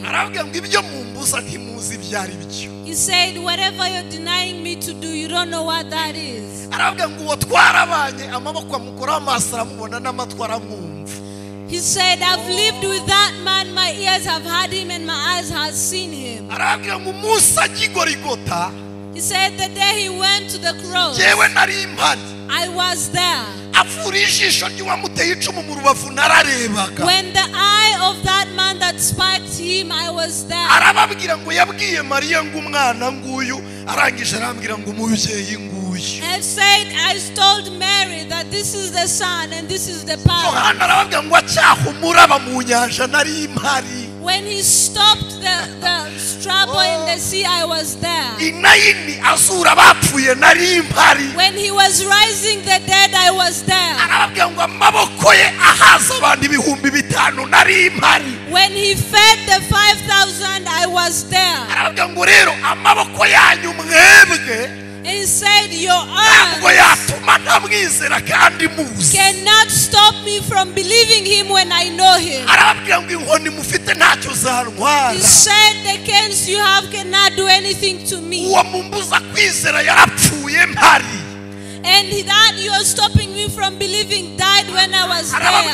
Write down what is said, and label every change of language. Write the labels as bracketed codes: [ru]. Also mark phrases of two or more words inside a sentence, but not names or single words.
[rw] Arabwira ngo ibyo mumbuza ntimuzi ibyari byo. [en] He said, whatever you're denying me to do, you don't know what that is. [rw] Arabwira ngo uwo twarabanye amaboko amukora amaso aramubona n'amatwi aramwumva. [en] He said, I've lived with that man, my ears have heard him and my eyes have seen him. [rw] Arabwira ngo umunsi ajya i Golgotha. [en] He said, the day he went to the cross, [rw] Jewe nari impari. [en] I was there. [rw] Avura ijisho ry'uwamuteye icumu mu rubavu nararebaga. [en] When the eye of that man that spiked him, I was there. [rw] Arababwira ngo yabwiye Mariya ngo umwana nguyu arangije arambwira ngo umubyeyi nguyu. [en] And said, I told Mary that this is the son and this is the power. [rw] Yohana arababwira ngo acyaha umuraba mu nyanja nari impari. [en] When he stopped the trouble in the sea, I was there. [rw] Inayini azura abapfuye nari impari. [en] When he was rising the dead, I was there. [rw] Arababwira ngo amaboko ye ahaza abantu 5,000 nari impari. [en] When he fed the 5,000, I was there. [rw] Arababwira ngo rero amaboko yanyu mwebwe [en] And he said, your arms cannot stop me from believing him when I know him. He said, the canes you have cannot do anything to me. And that you are stopping me from believing died when I was there.